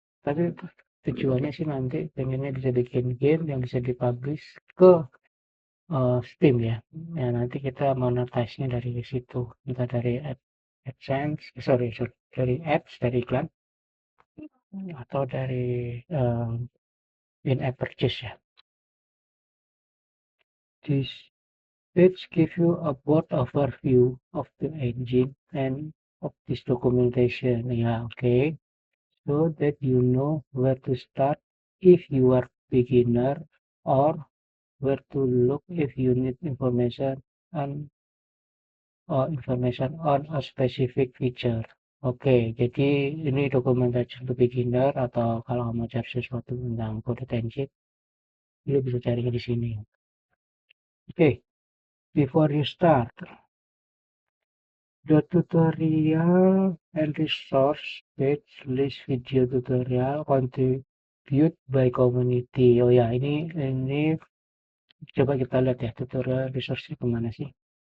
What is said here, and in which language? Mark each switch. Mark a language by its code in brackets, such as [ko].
[id] Tapi tujuannya sih nanti pengennya bisa bikin game yang bisa dipublish ke Steam ya. Ya nanti kita monetize-nya dari situ. Entah dari AdSense, sorry, dari ads, dari iklan, atau dari in-app purchase ya. [en] This page give you a broad overview of the engine and of this documentation. Ya, okay. So that you know where to start if you are beginner, or where to look if you need information on a specific feature. [id] Oke, jadi ini dokumentasi untuk beginner, atau kalau mau cari sesuatu tentang Godot Engine, lu bisa carinya di sini. [en] Oke, before you start, the tutorial and resource page list video tutorial contribute by community. [id] Oh ya, ini coba kita lihat ya, tutorial resource kemana sih?